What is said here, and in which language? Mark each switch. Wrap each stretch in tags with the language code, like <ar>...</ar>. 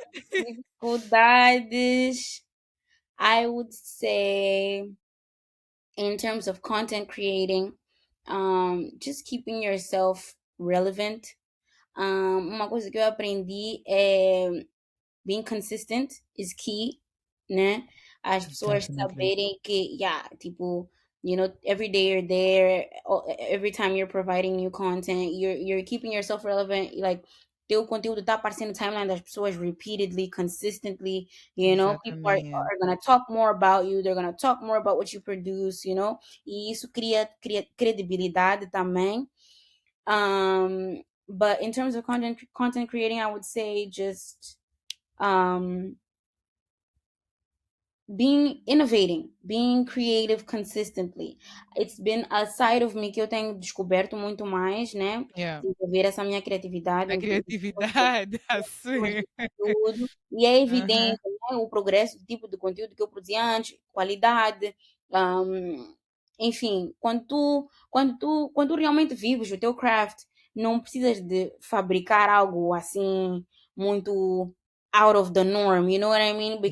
<en>Dificuldades, I would say, in terms of content creating, just keeping yourself relevant.</en> <pt>Uma coisa que eu aprendi é</pt> <en>being consistent is key,</en> <pt>né? As pessoas</pt> <en>Definitely. saberem que, yeah, tipo, you know, every day you're there, every time you're providing new content, you're keeping yourself relevant, like</en> <pt>teu conteúdo tá aparecendo no timeline das pessoas</pt> <en>repeatedly, consistently, you know, people are</en> <pt>Exatamente.</pt> <en>gonna talk more about you, they're gonna talk more about what you produce, you know,</en> <pt>e isso cria credibilidade também.</pt> <en>But in terms of content, creating, I would say just, um, being innovating, being creative consistently. It's been a side of me</en> <pt>que eu tenho descoberto muito mais, né?</pt> <en>Yeah.</en> <pt>Desenvolver essa minha criatividade A criatividade, temas assim. de conteúdo, e é Aham. evidente, né, o progresso do tipo de conteúdo que eu produzia antes, qualidade, hum, enfim, quando tu realmente vives o teu craft, não precisas de fabricar algo assim muito</pt> <en>out of the norm, you know what I mean?</en>